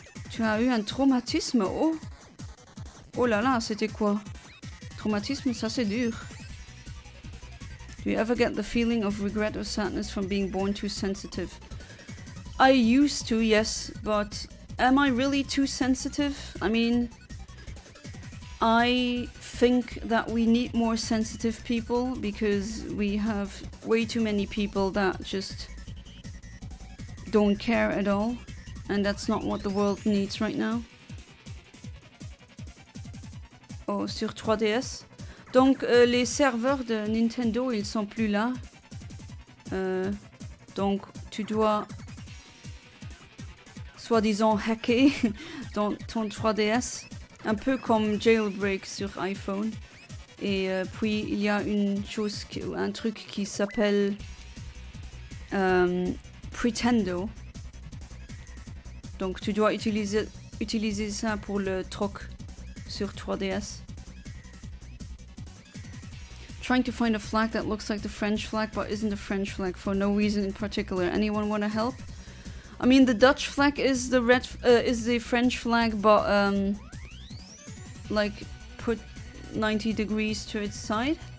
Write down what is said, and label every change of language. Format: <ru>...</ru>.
<fr>Tu as eu un traumatisme? Oh! Oh là là, c'était quoi? Traumatisme, ça c'est dur.</fr> <en>Do you ever get the feeling of regret or sadness from being born too sensitive? I used to, yes, but am I really too sensitive? I mean, I think that we need more sensitive people because we have way too many people that just don't care at all, and that's not what the world needs right now.</en> <fr>Oh, sur 3DS. Donc les serveurs de Nintendo, ils sont plus là. Donc tu dois soi-disant hacker ton 3DS. Un peu comme jailbreak sur iPhone. Et puis il y a un truc qui s'appelle Pretendo. Donc tu dois utiliser ça pour le troc sur 3DS.</fr> <en>Trying to find a flag that looks like the French flag but isn't the French flag for no reason in particular. Anyone want to help? I mean, the Dutch flag is the French flag, but like put 90 degrees to its side.</en>